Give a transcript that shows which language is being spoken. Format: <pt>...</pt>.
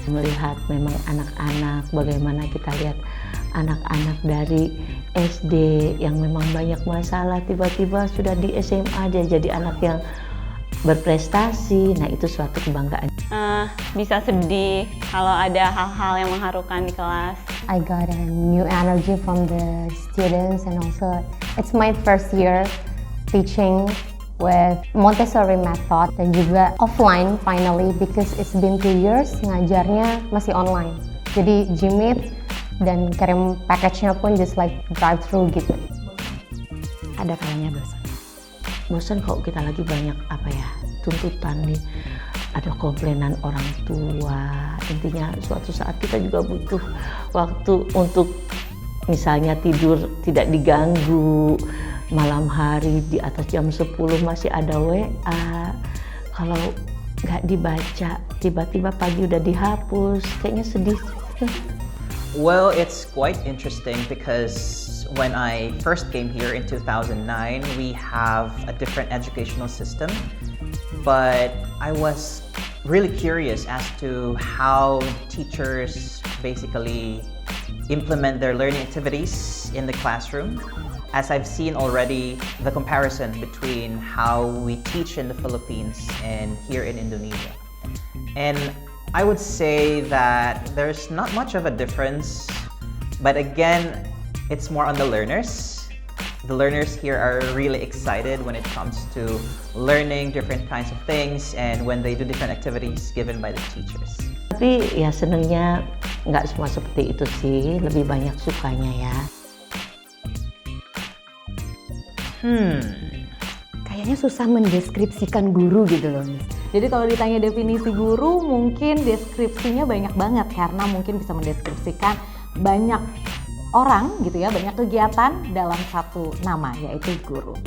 <id>Melihat memang anak-anak, bagaimana kita lihat anak-anak dari SD yang memang banyak masalah, tiba-tiba sudah di SMA dia jadi anak yang berprestasi. Nah, itu suatu kebanggaan. Bisa sedih kalau ada hal-hal yang mengharukan di kelas.</id> <en>I got a new energy from the students and also it's my first year teaching with Montessori method</en> <id>dan juga</id> <en>offline finally because it's been 2 years</en> <id>ngajarnya masih online. Jadi Gmeet dan kirim package-nya pun</id> <en>just like drive through</en> <id>gitu. Ada kalanya bosan. Bosan kalau kita lagi banyak tuntutan nih, ada komplainan orang tua. Intinya suatu saat kita juga butuh waktu untuk misalnya tidur tidak diganggu, malam hari di atas jam 10 masih ada WA, kalau nggak dibaca tiba-tiba pagi udah dihapus, kayaknya sedih.</id> <en>Well, it's quite interesting because when I first came here in 2009, we have a different educational system, but I was really curious as to how teachers basically implement their learning activities in the classroom, as I've seen already the comparison between how we teach in the Philippines and here in Indonesia. And I would say that there's not much of a difference, but again, it's more on the learners. The learners here are really excited when it comes to learning different kinds of things and when they do different activities given by the teachers.</en> <id>Tapi ya senangnya nggak semua seperti itu sih, lebih banyak sukanya ya. Kayaknya susah mendeskripsikan guru gitu loh, Miss. Jadi kalau ditanya definisi guru, mungkin deskripsinya banyak banget karena mungkin bisa mendeskripsikan banyak orang gitu ya, banyak kegiatan dalam satu nama, yaitu guru.</id>